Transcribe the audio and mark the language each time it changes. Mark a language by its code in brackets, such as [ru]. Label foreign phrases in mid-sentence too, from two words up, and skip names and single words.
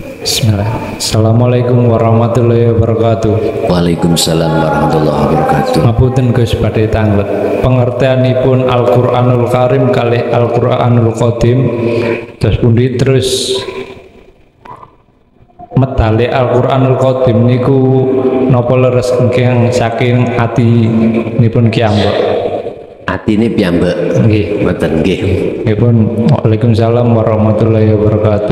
[ar] Bismillah. السلام عليكم ورحمة الله وبركاته. وعليكم السلام ورحمة الله وبركاته. [jv] Ngapunten Gus badhe tanglet. Pengertianipun Al-Qur'anul Karim kalih Al-Qur'anul Qadim terus pundi terus medale Al-Qur'anul Qadim niku napa leres ingkang saking atinipun kiyambak? Atine piyambak. Nggih. Mboten nggih. [ar] Nggihpun وعليكم السلام ورحمة الله وبركاته.